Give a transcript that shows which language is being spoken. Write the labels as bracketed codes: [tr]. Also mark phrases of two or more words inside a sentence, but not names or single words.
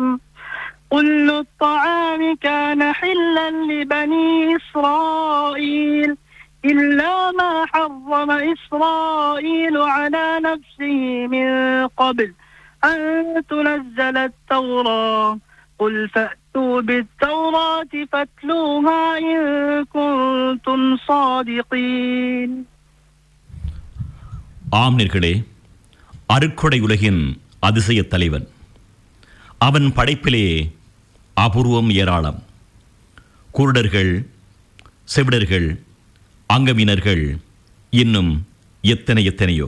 [ar] كل الطعام كان حلا لبني إسرائيل إلا ما حرم إسرائيل على نفسه من قبل أن تنزل التوراة. قل فأتوا بالتوراة فاتلوها إن كنتم صادقين. [ta] ஆம்னர்களே, அருட்கொடை உலகின் அதிசய தலைவன். அவன் படைப்பிலே அபூர்வம் ஏராளம். குருடர்கள், செவிடர்கள், அங்கவினர்கள், இன்னும் எத்தனையோ.